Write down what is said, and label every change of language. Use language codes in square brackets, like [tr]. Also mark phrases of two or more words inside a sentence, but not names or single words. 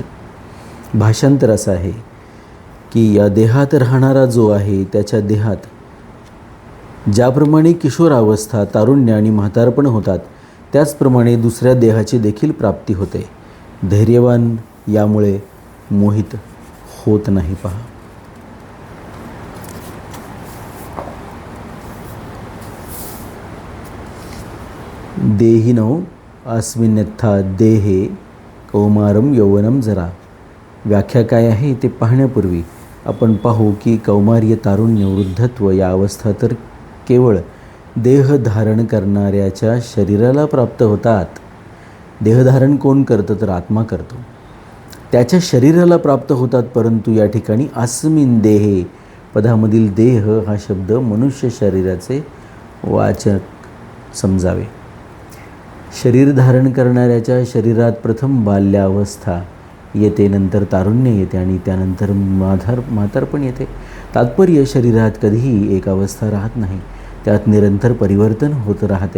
[mr] भाषांतर असं आहे की या देहात राहणारा जो आहे त्याच्या देहात ज्याप्रमाणे किशोरावस्था, तारुण्य आणि म्हातारपण होतात, त्याचप्रमाणे दुसऱ्या देहाची देखील प्राप्ती होते. धैर्यवान यामुळे मोहित होत नाही. पहा, [sa] देहिनो अस्मिन्यथा देहे कौमारम यौवनम जरा. [mr] व्याख्या काय आहे ते पाहण्यापूर्वी आपण पाहू की कौमार्य, तारुण्य, वृद्धत्व या अवस्था तर केवळ देह धारण करणाऱ्याच्या शरीराला प्राप्त होतात. देहधारण कोण करतं तर आत्मा करतो. त्याच्या शरीराला प्राप्त होतात. परंतु या ठिकाणी [sa] अस्मिन देहे [mr] पदामधील देह हा शब्द मनुष्य शरीराचे वाचक समजावे. शरीर धारण करणाऱ्याच्या शरीरात प्रथम बाल्यावस्था येते, नंतर तारुण्य येते आणि त्यानंतर म्हातारपण येते. तात्पर्य, शरीरात कधीही एक अवस्था राहत नाही, त्यात निरंतर परिवर्तन होत राहते.